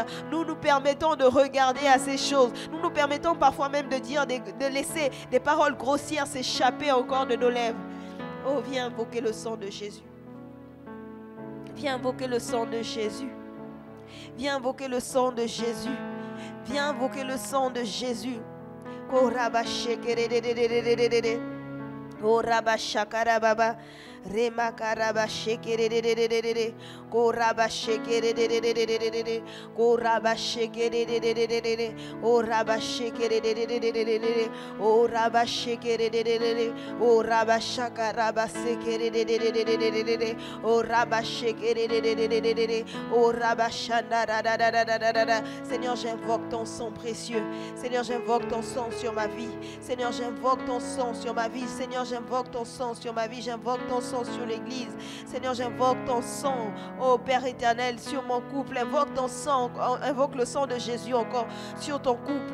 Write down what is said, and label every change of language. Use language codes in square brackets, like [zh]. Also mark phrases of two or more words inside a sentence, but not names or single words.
[fr] Nous nous permettons de regarder à ces choses. Nous nous permettons parfois même de dire, de laisser des paroles grossières s'échapper encore de nos lèvres. Oh, viens invoquer le sang de Jésus. Viens invoquer le sang de Jésus. Viens invoquer le sang de Jésus. Viens invoquer le sang de Jésus. Oh, Rabba Shekerede. Oh, Rabba Shakarababa. Rema karaba shekerede, koraba shekerede, koraba shekerede, o raba shekerede, o raba shekerede, o raba shakaraba sekerede, o raba shekerede, o raba shandara. Seigneur, j'invoque ton sang précieux. Seigneur, j'invoque ton sang sur ma vie. Seigneur, j'invoque ton sang sur ma vie. Seigneur, j'invoque ton sang sur ma vie. J'invoque ton sang sur l'église. Seigneur, j'invoque ton sang, oh Père éternel, sur mon couple. Invoque ton sang, invoque le sang de Jésus encore sur ton couple.